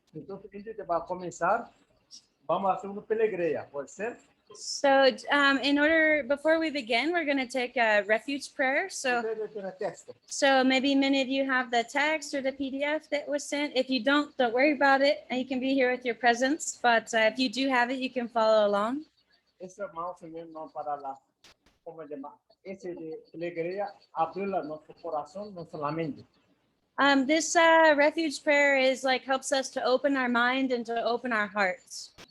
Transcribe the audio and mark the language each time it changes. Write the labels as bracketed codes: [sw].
[es] Entonces, antes de comenzar, vamos a hacer una peregrina, ¿puede ser? [en] So before we begin, we're going to take a refuge prayer. So maybe many of you have the text or the PDF that was sent. If you don't worry about it, and you can be here with your presence. But if you do have it, you can follow along. [es] Ese más o menos para la, ¿cómo se llama? Ese de peregrina, abrir nuestro corazón, nuestra mente. [en] This refuge prayer is like helps us to open our mind and to open our hearts.